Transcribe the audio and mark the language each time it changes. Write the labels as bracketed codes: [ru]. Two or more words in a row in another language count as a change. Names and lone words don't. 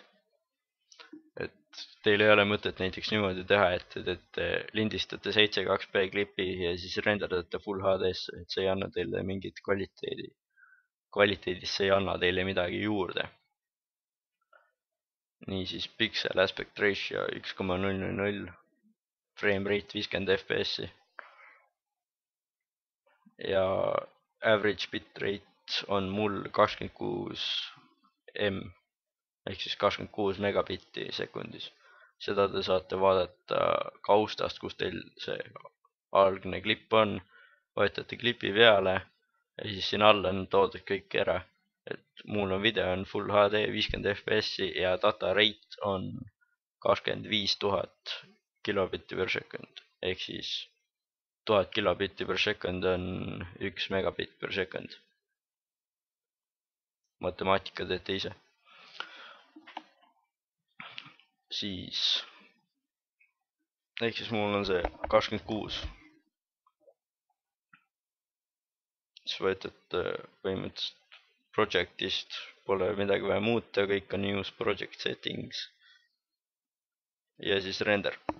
[et] Et teil ei ole mõtet näiteks niimoodi teha, et lindistate 720p klipi ja siis renderdate Full HD-sse, et see ei anna teile mingit kvaliteedi. Kvaliteedis see ei anna teile midagi juurde. Niisiis [en] pixel aspect ratio [et] 1,000, [en] frame rate [et] 50 fps ja [en] average bitrate [et] on mul 26 m ehk siis 26 megabitti sekundis. Seda te saate vaadata kaustast, kus teil see algne klipp on, vajutate klipi peale ja siis siin all on toodud kõik ära. Et mul on video on Full HD 50 fps ja [en] data rate [et] on 25 000 kilobitti [en] per second [et] ehk siis 1000 kilobitti [en] per second [et] on 1 megabitt [en] per second. [et] Matemaatika teete ise. Siis ehk siis mul on see 26. Siis võetate põhimõtteliselt projectist, pole midagi vaja muuta, kõik on [en] use project settings [et] ja siis render.